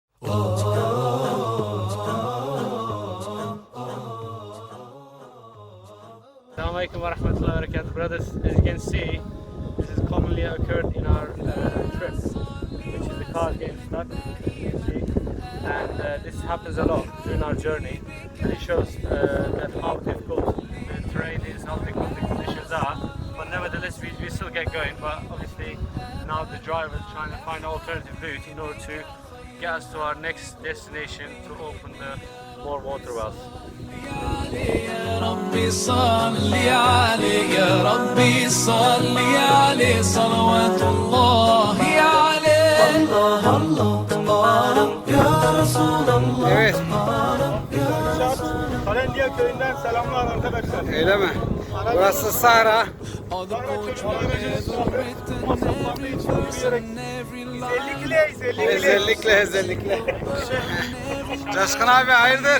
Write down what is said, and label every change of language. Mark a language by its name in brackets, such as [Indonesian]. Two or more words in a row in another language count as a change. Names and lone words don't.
[Arabic] السلام عليكم ورحمة الله وبركاته. [English] Brothers, as you can see, this is commonly occurred in our trip, which is the cars getting stuck, you can see. And this happens a lot during our journey, and it shows that how difficult the terrain is, how difficult the conditions are. But nevertheless, we still get going. But obviously, now the driver is trying to find an alternative route in order to get us to our next destination to open the more water wells. [Arabic] يا ربي صل عليه يا ربي صل عليه صلوات الله عليه الله الله يا رسول الله. [Turkish] Evet. Kalendiye köyünden selamlar arkadaşlar. Öyle mi? Burası Sahra. Özellikle. Coşkun abi hayırdır?